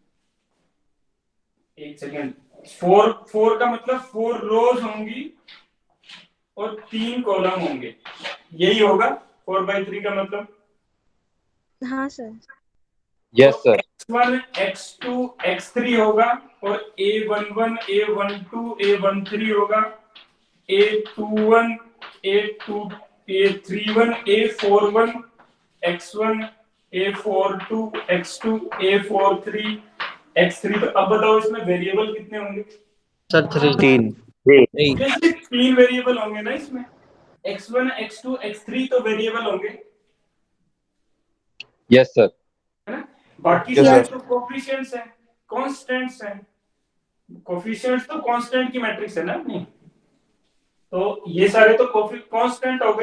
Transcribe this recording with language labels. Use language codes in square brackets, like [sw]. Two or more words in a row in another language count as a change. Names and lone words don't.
[hi] एक सेकेंड, 4 का मतलब 4 रोज होंगी और 3 कॉलम होंगे, यही होगा 4/3 का मतलब। हाँ सर। [en] yes sir. [hi] x1 x2 x3 होगा, और a11 a12 a13 होगा, a21 a2 a31 a41 x1 a42 x2 a43 x3। तो अब बताओ इसमें वेरिएबल कितने होंगे? सर 3 तीन वेरिएबल होंगे ना इसमें, x1 x2 x3 तो वेरिएबल होंगे, [en] yes sir. [hi] है ना? बाकी [en] Yes, [hi] सारे [en] sir. [hi] तो कोफिशिएंट्स हैं, कांस्टेंट्स हैं। कोफिशिएंट्स तो कांस्टेंट की मैट्रिक्स है ना अपनी, तो ये सारे तो कांस्टेंट हो गए।